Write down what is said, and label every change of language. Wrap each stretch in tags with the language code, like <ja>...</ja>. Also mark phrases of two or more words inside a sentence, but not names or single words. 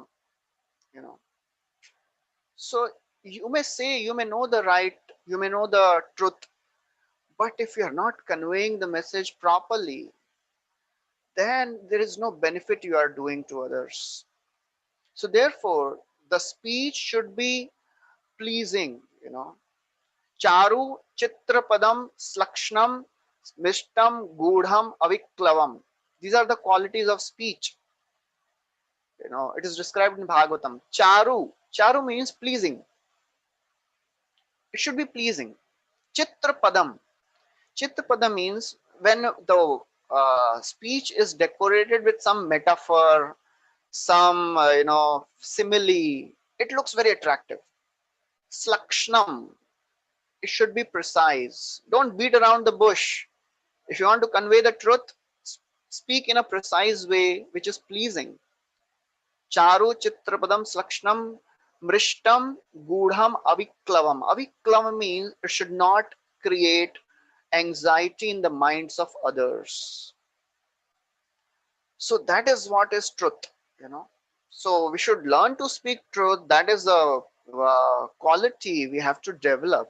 <en>You know, so you may say, you may know the right, you may know the truth, but if you are not conveying the message properly, then there is no benefit you are doing to others. So therefore, the speech should be pleasing.</en> <sa>Charu chitrapadam slakshnam mishtam gudham aviklavam.</sa> <en>These are the qualities of speech. It is described in Bhagavatam. Charu means pleasing. It should be pleasing. Chitrapadam. Chitrapadam means when the speech is decorated with some metaphor, some simile. It looks very attractive. Slakshnam. It should be precise. Don't beat around the bush. If you want to convey the truth, speak in a precise way which is pleasing.</en> <sa>Charu chitrapadam slakshnam mrishtam gudham aviklavam.</sa> <en>Aviklavam means it should not create anxiety in the minds of others. So that is what is truth, you know. So we should learn to speak truth. That is a quality we have to develop.</en>